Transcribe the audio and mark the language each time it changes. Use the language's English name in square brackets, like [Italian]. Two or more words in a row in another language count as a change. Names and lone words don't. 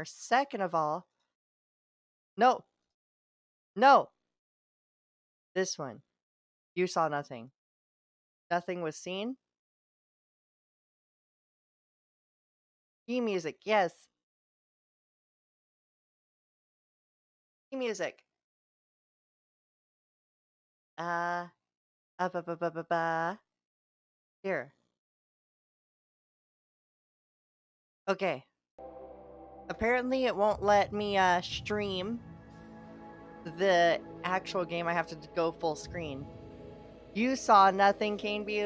[English] Second of all, no. No. This one. You saw nothing. Nothing was seen. P Music. Yes. P Music. Uh ba ba ba ba ba. Here. Okay. Apparently it won't let me stream the actual game. I have to go full screen. You saw nothing, Caneview.